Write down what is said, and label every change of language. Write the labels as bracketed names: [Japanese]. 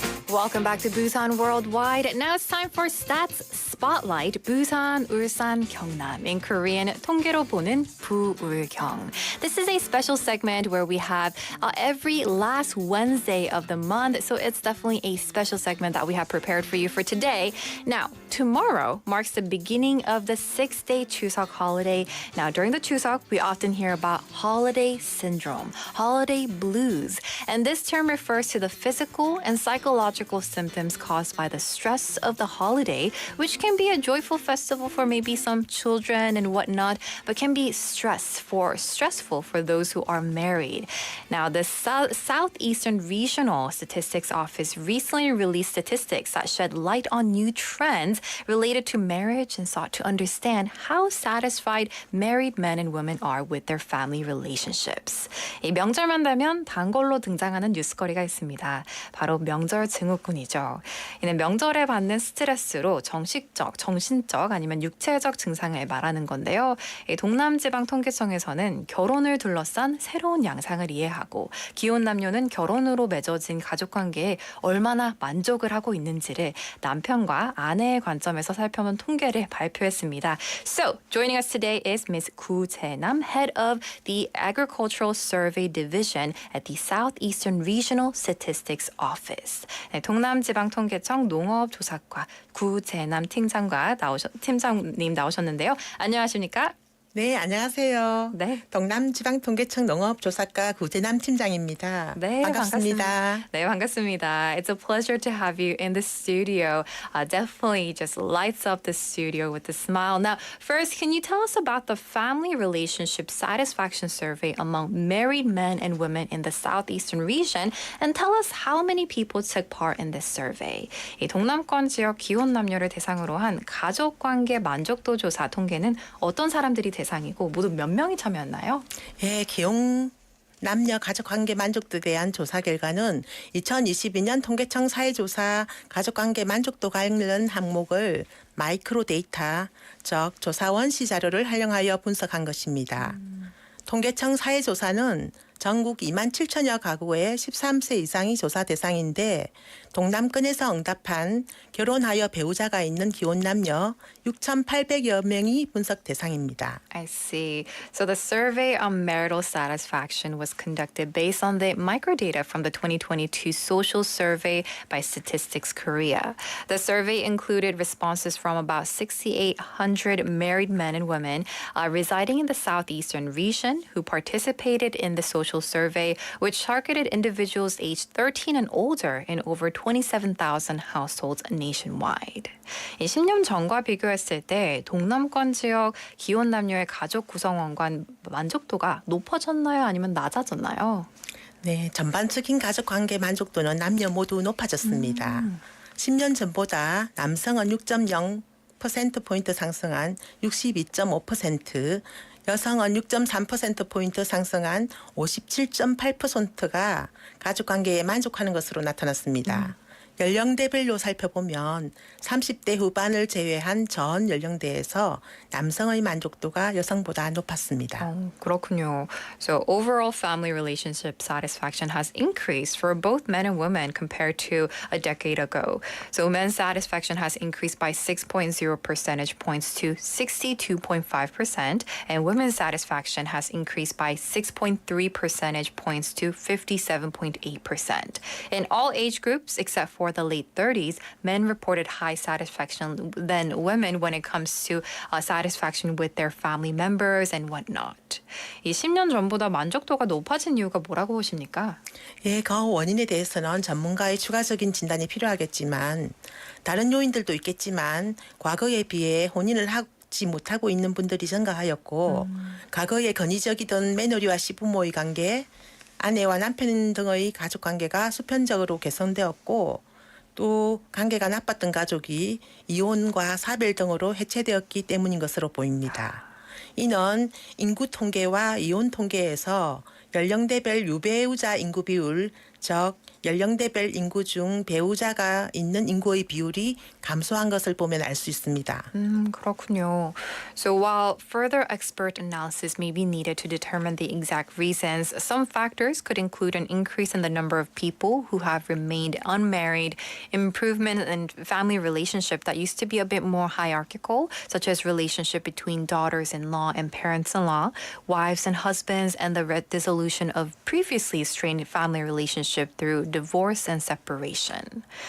[English] Welcome back to Busan Worldwide. Now it's time for Stats Spotlight. Busan, Ulsan, Gyeongnam. In Korean, [Korean] 통계로 보는 부울경. [English] This is a special segment where we have every last Wednesday of the month. So it's definitely a special segment that we have prepared for you for today. Now, tomorrow marks the beginning of the 6-day Chuseok holiday. Now, during the Chuseok, we often hear about holiday syndrome, holiday blues. And this term refers to the physical and psychological symptoms caused by the stress of the holiday, which can be a joyful festival for maybe some children and whatnot, but can be stressful for those who are married. Now, the Southeastern Regional Statistics Office recently released statistics that shed light on new trends related to marriage and sought to understand how satisfied married men and women are with their family relationships. [Korean] 이 명절만 되면 단골로 등장하는 뉴스거리가 있습니다. 바로 명절 증후군이죠. 이는 명절에 받는 스트레스로 정신적 아니면 육체적 증상을 말하는 건데요. 동남지방통계청에서는 결혼을 둘러싼 새로운 양상을 이해하고 기혼 남녀는 결혼으로 맺어진 가족관계에 얼마나 만족을 하고 있는지를 남편과 아내의 관점에서 살펴본 통계를 발표했습니다. [English] So, joining us today is Ms. Gu Jae-nam, head of the Agricultural Survey Division at the Southeastern Regional Statistics Office. [Korean] 네, 동남지방통계청 농업조사과 구재남 팀장님 나오셨는데요. 안녕하십니까? 네, 안녕하세요. 네. 동남지방통계청 농업조사과 구재남 팀장입니다. 네, 반갑습니다. 네, 반갑습니다. [English] It's a pleasure to have you in the studio. Definitely just lights up the studio with a smile. Now, first, can you tell us about the family relationship satisfaction survey among married men and women in the southeastern region and tell us how many people took part in this survey? [Korean] 이 동남권 지역 기혼 남녀를 대상으로 한 가족관계 만족도 조사 통계는 어떤 사람들이 대상이고 모두 몇 명이 참여했나요? 예, 기혼 남녀 가족관계 만족도에 대한 조사 결과는 2022년 통계청 사회조사 가족관계 만족도 관련 항목을 마이크로 데이터, 즉 조사 원시 자료를 활용하여 분석한 것입니다. 통계청 사회조사는 전국 2만 7천여 가구의 13세 이상이 조사 대상인데 동남권에서 응답한 결혼하여 배우자가 있는 기혼 남녀 6,800여 명이 분석 대상입니다. [English] I see. So the survey on marital satisfaction was conducted based on the microdata from the 2022 social survey by Statistics Korea. The survey included responses from about 6,800 married men and women residing in the southeastern region who participated in the social survey, which targeted individuals aged 13 and older in over 27,000 households nationwide. [Korean] 10년 전과 비교했을 때 동남권 지역 기혼 남녀의 가족 구성원과 만족도가 높아졌나요? 아니면 낮아졌나요? 네, 전반적인 가족 관계 만족도는 남녀 모두 높아졌습니다. 10년 전보다 남성은 6.0%포인트 상승한 62.5%, 여성은 6.3%포인트 상승한 57.8%가 가족관계에 만족하는 것으로 나타났습니다. 연령대별로 살펴보면 30대 후반을 제외한 전 연령대에서 남성의 만족도가 여성보다 높았습니다. 그렇군요. [English] So overall family relationship satisfaction has increased for both men and women compared to a decade ago. So men's satisfaction has increased by 6.0 percentage points to 62.5%, and women's satisfaction has increased by 6.3 percentage points to 57.8%. In all age groups except for the late 30s, men reported high satisfaction than women when it comes to satisfaction with their family members and whatnot. [Korean] 이 10년 전보다 만족도가 높아진 이유가 뭐라고 보십니까? 예, 그 원인에 대해서는 전문가의 추가적인 진단이 필요하겠지만 다른 요인들도 있겠지만 과거에 비해 혼인을 하지 못하고 있는 분들이 증가하였고 과거에 건의적이던 며느리와 시부모의 관계, 아내와 남편 등의 가족관계가 수평적으로 개선되었고 또 관계가 나빴던 가족이 이혼과 사별 등으로 해체되었기 때문인 것으로 보입니다. 이는 인구 통계와 이혼 통계에서 연령대별 유배우자 인구 비율, 즉 연령대별 인구 중 배우자가 있는 인구의 비율이 감소한 것을 보면 알 수 있습니다. 그렇군요. [English] So while further expert analysis may be needed to determine the exact reasons, some factors could include an increase in the number of people who have remained unmarried, improvement in family relationship that used to be a bit more hierarchical, such as relationship between daughters-in-law and parents-in-law, wives and husbands, and the dissolution of previously strained family relationship through divorce and separation.